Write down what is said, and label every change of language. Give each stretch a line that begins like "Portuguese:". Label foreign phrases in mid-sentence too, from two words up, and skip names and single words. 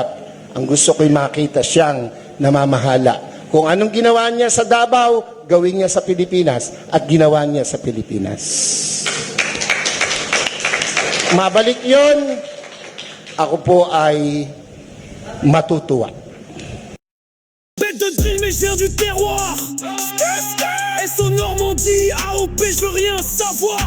Filipino: Ang gusto ko'y makita siyang namamahala. Kung anong ginawa niya sa Davao, gawin niya sa Pilipinas. At ginawa niya sa Pilipinas. Mabalik yun, ako po ay matutuwa.
French: Bête de dream et je viens du terroir. S.O. Normandie, AOP, je veux rien savoir.